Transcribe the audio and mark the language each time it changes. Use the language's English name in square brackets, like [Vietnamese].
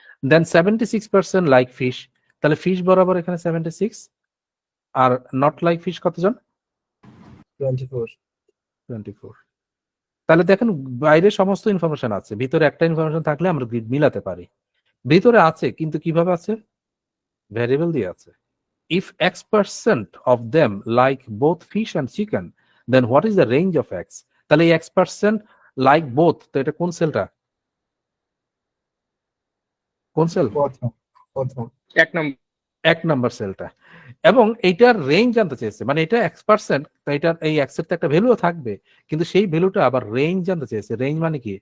[English] then 76% like fish, [Bangla] তাহলে fish বরাবর এখানে 76। আর নট লাইক ফিশ কতজন? 24। তাহলে দেখেন বাইরে সমস্ত ইনফরমেশন আছে, ভিতরে একটা ইনফরমেশন থাকলে আমরা গ্রিড মিলাতে পারি। ভিতরে আছে, কিন্তু কিভাবে আছে? ভ্যারিয়েবল দিয়ে আছে। [English] If X% of them like both fish and chicken, then what is the range of X? [Bangla] তাহলে এই X% [English] like both, [Bangla] তো এটা কোন সেলটা? কোন সেল? প্রথম 1 নম্বর সেলটা। এবং এইটার রেঞ্জ জানতে চেয়েছে, মানে এটা X%, তো এটার এই X এর তো একটা ভ্যালুও থাকবে, কিন্তু সেই ভ্যালুটা আবার রেঞ্জ জানতে চেয়েছে। রেঞ্জ মানে কি?